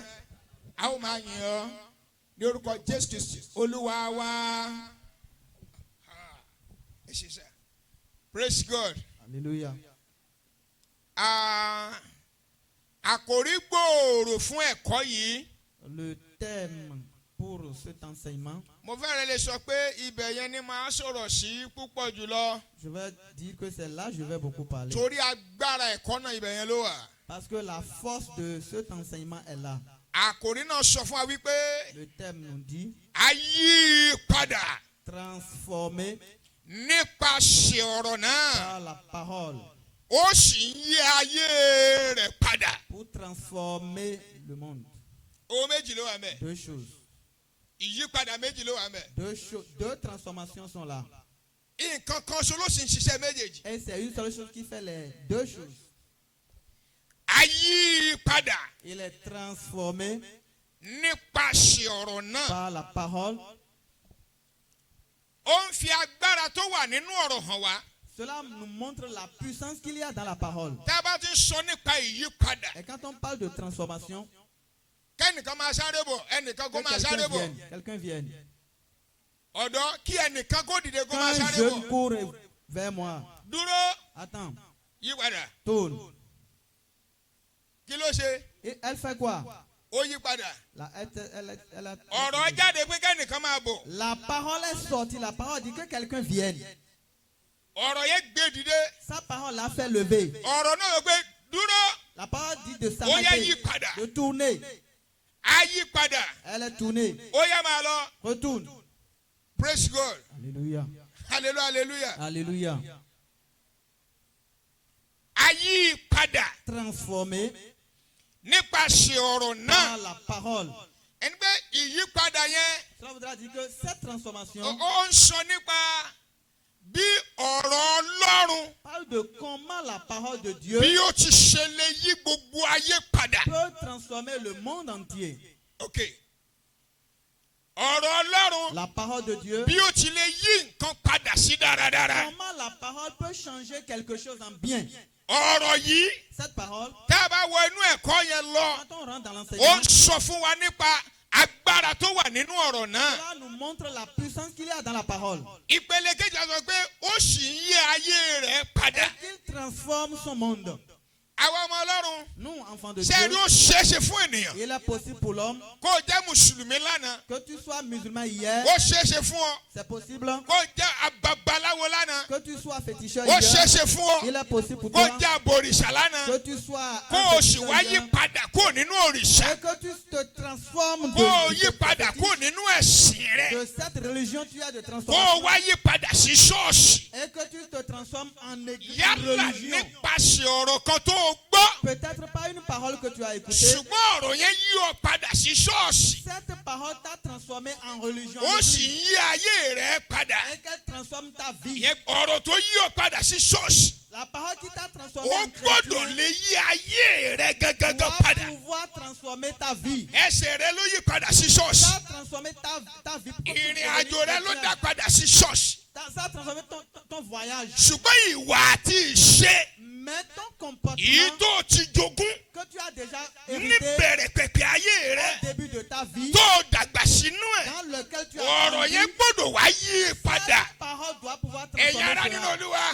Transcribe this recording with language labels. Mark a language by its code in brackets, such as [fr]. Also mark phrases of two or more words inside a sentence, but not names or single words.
[yo] A ó máa yìn ọ́ ní orúkọ Jésù Kristi Olúwa wa. [en] Praise God. [fr] Alléluia. [yo] Àkòrí gbòòrò fún ẹ̀kọ́ yìí. [fr] Le thème pour cet enseignement, [yo] Mo fẹ́rẹ̀ lè sọ pé ibẹ̀ yẹn ni màá sọ̀rọ̀ sí púpọ̀ jùlọ. [fr] je vais dire que c'est là que je vais beaucoup parler. [yo] Torí agbára ẹ̀kọ́ náà ibẹ̀ yẹn ló wà. [fr] Parce que la force de cet enseignement est là. [yo] Àkòrí náà sọ fún wa wípé [fr] Le thème nous dit [yo] a yí padà [fr] transformer [yo] nípasẹ̀ ọ̀rọ̀ náà. [fr] par la parole [yo] Ó sì ń yí ayé rẹ̀ padà. [fr] pour transformer le monde. [yo] Ohun méjì ló wà mẹ́. [fr] Deux choses. [yo] Ìyípadà méjì ló wà mẹ́. [fr] Deux transformations sont là. [yo] Nǹkan kan ṣo ló sì ń ṣiṣẹ́ méjèèjì. [fr] Et c'est une seule chose qui fait les deux choses. [yo] A yí padà [fr] Il est transformé [yo] nípasẹ̀ ọ̀rọ̀ náà. [fr] par la parole. [yo] Ó ń fi agbára tó wà nínú ọ̀rọ̀ hàn wá. [fr] Cela nous montre la puissance qu'il y a dans la parole. [yo] Tá a bá ti ń sọ nípa ìyípadà. [fr] Et quand on parle de transformation, [yo] Kẹ́nìkan máa sáré bọ̀, ẹnìkan kó [fr] que [yo] máa sáré bọ̀. [fr] quelqu'un vienne. [yo] Ọ̀dọ́ kí ẹnìkan kó dìde kó máa [fr] Quand [yo] sáré [fr] je [yo] bọ̀. [fr] cours vers moi, [yo] Dúró, [fr] attends, [yo] yípadà. [fr] tourne. [yo] Kí ló ṣe? [fr] Et elle fait quoi? [yo] Ó yípadà. Ọ̀rọ̀ jáde pé kẹ́nìkan máa bọ̀. [fr] La parole est sortie. La parole dit que quelqu'un vienne. [yo] Ọ̀rọ̀ yẹn gbé dìde. [fr] Sa parole l'a fait lever. [yo] Ọ̀rọ̀ náà ló gbé dúró. [fr] La parole dit de [yo] Ó yá [fr] s'arrêter, [yo] yípadà. [fr] de tourner. [yo] Á yípadà. [fr] Elle est tournée. [yo] Ó yá máa lọ. [fr] Retourne. [en] Praise God. [fr] Alléluia. [en] Hallelujah, hallelujah. [fr] Alléluia. [yo] Á yípadà [fr] Transformé [yo] nípasẹ̀ ọ̀rọ̀ [fr] par [yo] náà. [fr] la parole. [yo] Ẹni pé ìyípadà yẹn [fr] Cela voudra dire que cette transformation [yo] ó ń sọ nípa bí ọ̀rọ̀ Ọlọ́run [fr] parle de comment la parole de Dieu [yo] bí ó ti ṣe lè yí gbogbo ayé padà. [fr] peut transformer le monde entier. [yo] Ok. Ọ̀rọ̀ Ọlọ́run [fr] La parole de Dieu, [yo] bí ó ti lè yí nǹkan padà sí dáradára. [fr] comment la parole peut changer quelque chose en bien. [yo] Ọ̀rọ̀ yìí [fr] Cette parole, [yo] tá a bá wọ inú ẹ̀kọ́ yẹn lọ, [fr] quand on rentre dans [yo] ó [fr] l'enseignement, [yo] ń sọ fún wa nípa agbára tó wà nínú ọ̀rọ̀ náà. [fr] cela nous montre la puissance qu'il y a dans la parole. [yo] Ìpele kejì á sọ pé ó sì ń yí ayé rẹ̀ padà. [fr] Et qu'il transforme son monde. [yo] Àwa ọmọ Ọlọ́run [fr] Nous, enfants de [yo] ṣé ẹni [fr] Dieu, [yo] ó ṣeéṣe fún ènìyàn [fr] il est possible pour l'homme [yo] kó o jẹ́ mùsùlùmí lánàá, [fr] que tu sois musulman hier, [yo] ó ṣeéṣe fún ọ [fr] c'est possible. [yo] kó o jẹ́ babaláwo lánàá, [fr] Que tu sois féticheur [yo] ó [fr] hier, [yo] ṣeéṣe fún ọ [fr] il est possible pour [yo] kó o [fr] toi. [yo] jẹ́ abòrìṣà lánàá, [fr] Que tu sois [yo] kó [fr] un [yo] o sì [fr] féticheur [yo] wá yí [fr] hier, [yo] padà kúrò nínú òrìṣà, [fr] et que tu te transformes [yo] kó o yí [fr] de [yo] padà kúrò nínú ẹ̀sìn rẹ̀, [fr] cette religion, tu as de [yo] kó o [fr] transformation. [yo] wá yí padà sí ṣọ́ọ̀ṣì. [fr] Et que tu te transformes en église [yo] Yálà [fr] religion. [yo] nípasẹ̀ ọ̀rọ̀ kan tó o gbọ́, [fr] Peut-être pas une parole que tu as écoutée. [yo] ṣùgbọ́n ọ̀rọ̀ yẹn yí ọ padà sí ṣọ́ọ̀ṣì. [fr] Cette parole t'a transformé en religion. [yo] Ó sì [fr] église. [yo] ń yí ayé rẹ̀ padà. [fr] Et qu'elle transforme ta vie. [yo] Ìyẹn ọ̀rọ̀ tó yí ọ padà sí ṣọ́ọ̀ṣì. [fr] La parole qui t'a transformé [yo] Ó [fr] en [yo] gbọ́dọ̀ [fr] chrétien [yo] lè yí ayé rẹ̀ gangan [fr] doit [yo] padà. [fr] pouvoir transformer ta vie. [yo] Ẹsẹ̀ rẹ̀ ló yí padà sí ṣọ́ọ̀ṣì. [fr] Ça a transformé ta vie. [yo] Ìrìn àjò rẹ̀ ló dá padà sí ṣọ́ọ̀ṣì. [fr] Ça a transformé ton voyage. [yo] Ṣùgbọ́n ìwà àti ìṣe [fr] Mais ton [yo] èyí [fr] comportement [yo] tó ti jogún [fr] que tu as déjà hérité [yo] níbẹ̀rẹ̀ pẹ̀pẹ̀ ayé rẹ̀ [fr] au début de ta vie, [yo] tó dàgbà sínú ẹ̀. [fr] dans lequel tu as [yo] Ọ̀rọ̀ [fr] grandi, [yo] yẹn gbọ́dọ̀ wá yí padà. [fr] cette parole doit pouvoir [yo] Ẹ̀yin [fr] transformer [yo] ará nínú [fr] cela. [yo] Olúwa,